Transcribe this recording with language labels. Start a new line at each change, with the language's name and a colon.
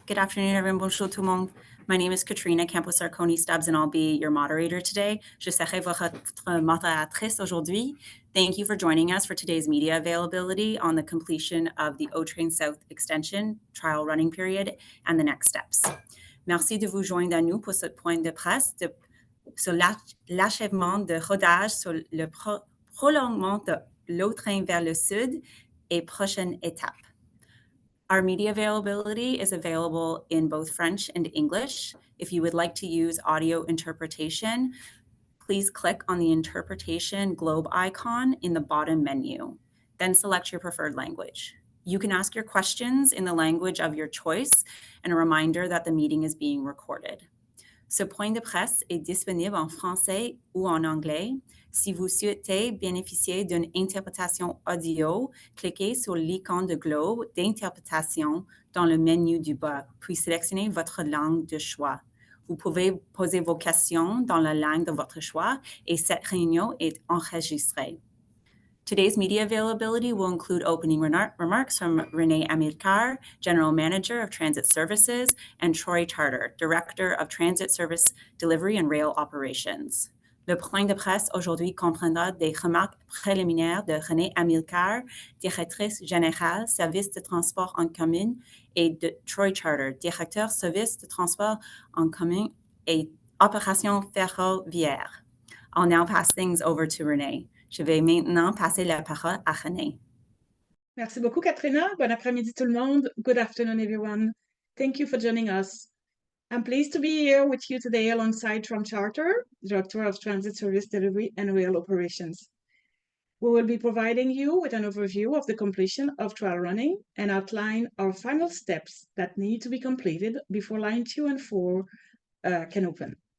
English: Good afternoon, everyone.
French: Bonjour tout le monde.
English: My name is Katrina Campos-Arconi-Stubbs, and I'll be your moderator today.
French: Je serai votre modératrice aujourd'hui.
English: Thank you for joining us for today's media availability on the completion of the O-Train South Extension trial running period and the next steps.
French: Merci de vous joindre à nous pour ce point de presse sur l'achèvement de rodage sur le prolongement de l'O-Train vers le sud et prochaine étape.
English: Our media availability is available in both French and English. If you would like to use audio interpretation, please click on the interpretation globe icon in the bottom menu. Then select your preferred language. You can ask your questions in the language of your choice, and a reminder that the meeting is being recorded.
French: Ce point de presse est disponible en français ou en anglais. Si vous souhaitez bénéficier d'une interprétation audio, cliquez sur l'icône de globe d'interprétation dans le menu du bas, puis sélectionnez votre langue de choix. Vous pouvez poser vos questions dans la langue de votre choix et cette réunion est enregistrée.
English: Today's media availability will include opening remarks from Renee Amilcar, General Manager of Transit Services, and Troy Charter, Director of Transit Service Delivery and Rail Operations.
French: Le point de presse aujourd'hui comprendra des remarques préliminaires de Renée Amilcar, Directrice Générale Service de Transport en Commun, et de Troy Charter, Directeur Service de Transport en Commun et Opérations Ferroviaires.
English: I'll now pass things over to Renee.
French: Je vais maintenant passer la parole à Renée. Merci beaucoup, Katrina. Bon après-midi, tout le monde.
English: Good afternoon, everyone. Thank you for joining us. I'm pleased to be here with you today alongside Troy Charter, Director of Transit Service Delivery and Rail Operations. We will be providing you with an overview of the completion of trial running and outline our final steps that need to be completed before line 2 and 4 can open.